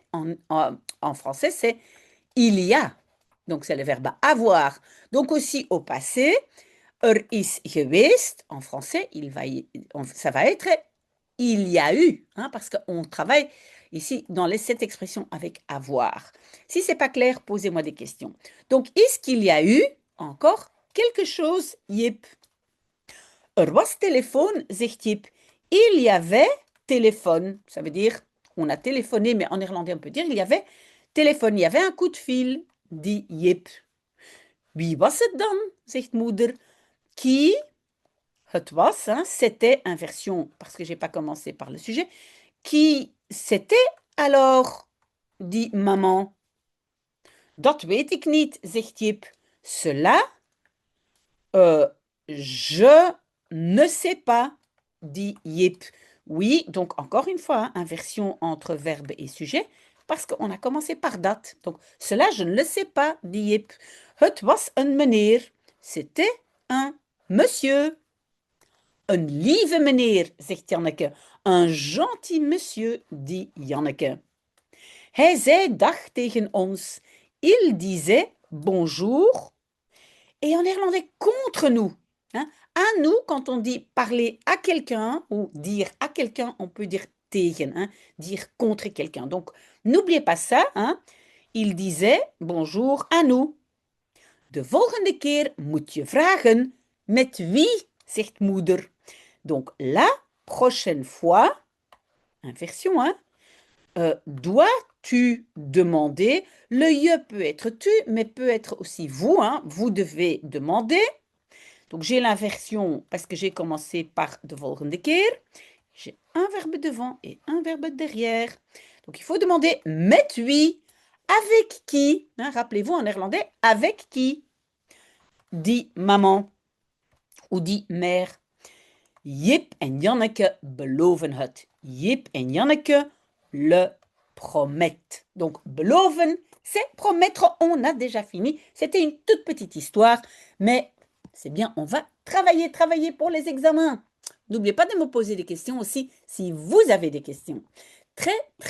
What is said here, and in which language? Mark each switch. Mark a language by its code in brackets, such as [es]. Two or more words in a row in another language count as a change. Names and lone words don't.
[fr] En français, c'est il y a. Donc, c'est le verbe avoir. Donc, aussi au passé, [nl] er is geweest, [fr] en français, ça va être il y a eu, hein, parce qu'on travaille ici dans cette expression avec avoir. Si ce n'est pas clair, posez-moi des questions. Donc, est-ce qu'il y a eu encore quelque chose, Jip? [nl] Er was téléphone, zegt Jip. [fr] Il y avait téléphone. Ça veut dire, on a téléphoné, mais en néerlandais, on peut dire, il y avait téléphone. Il y avait un coup de fil, dit Jip. [nl] Wie was het dan, zegt moeder. Qui, het was, [fr] hein, c'était, inversion, parce que je n'ai pas commencé par le sujet. Qui c'était alors, dit maman. [nl] Dat weet ik niet, zegt Jip. [fr] Cela, je ne sais pas, dit Jip. Oui, donc encore une fois, hein, inversion entre verbe et sujet, parce qu'on a commencé par dat. Donc, cela, je ne le sais pas, [nl] dit Jip. Het was een meneer. [fr] C'était un monsieur. [nl] Een lieve meneer, zegt Janneke. [fr] Un gentil monsieur, dit Janneke. [nl] Hij zei dag tegen ons. [fr] Il disait bonjour. Et en néerlandais, contre nous. Hein? À nous, quand on dit parler à quelqu'un ou dire à quelqu'un, on peut dire tegen, hein? Dire contre quelqu'un. Donc, n'oubliez pas ça. Hein? Il disait bonjour à nous. [nl] De volgende keer moet je vragen met wie, zegt moeder. [fr] Donc, la prochaine fois, inversion, hein, dois-tu demander? Le je peut être tu, mais peut être aussi vous. Hein, vous devez demander. Donc, j'ai l'inversion parce que j'ai commencé par [nl] de volgende keer. [fr] J'ai un verbe devant et un verbe derrière. Donc, il faut demander [nl] met wie, [fr] avec qui. Hein, rappelez-vous en néerlandais, avec qui, dit maman ou dit mère. [nl] Jip en Janneke beloven het. [fr] Jip en Janneke le promettent. Donc, beloven, c'est promettre. On a déjà fini. C'était une toute petite histoire, mais c'est bien, on va travailler pour les examens. N'oubliez pas de me poser des questions aussi si vous avez des questions.